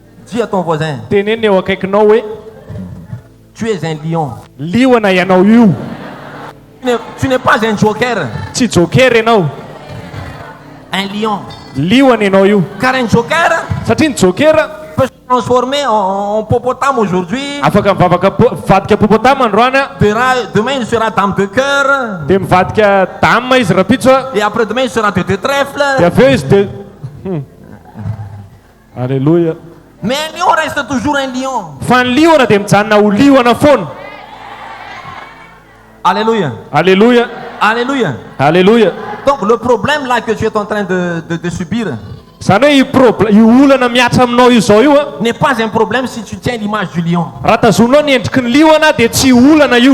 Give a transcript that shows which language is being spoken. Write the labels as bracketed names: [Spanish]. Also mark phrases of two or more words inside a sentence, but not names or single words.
[French] Dis à ton voisin, [Malagasy] teneny eo akaikinao hoe [French] tu es un lion. [Malagasy] liona ianao io, [French] Tu n'es pas un joker, [Malagasy] tsy joker ianao, [French] un lion. [Malagasy] liona ianao io. [French] Car un joker [Malagasy] Satria ny joker [French] peut se transformer en hippopotame aujourd'hui. [Malagasy] afaka mivadika popotama androany a, [French] Demain, il sera dame de cœur. [Malagasy] dia mivadika dame izy rapitso a, [French] Et après-demain, il sera de [Malagasy] dia [French] trèfle. [Malagasy] avy eo izy dia alleloia. [French] Mais un lion reste toujours un lion. [Malagasy] Fa ny liona dia mijanona ho liona foana. [French] Alléluia. Alléluia. Alléluia. Alléluia. Donc le problème là que tu es en train de subir [Malagasy] Zany hoe io olana miatra aminao io zao io a, [French] n'est pas un problème si tu tiens l'image du lion. [Malagasy] raha tazonao ny endriky ny liona dia tsy olana io.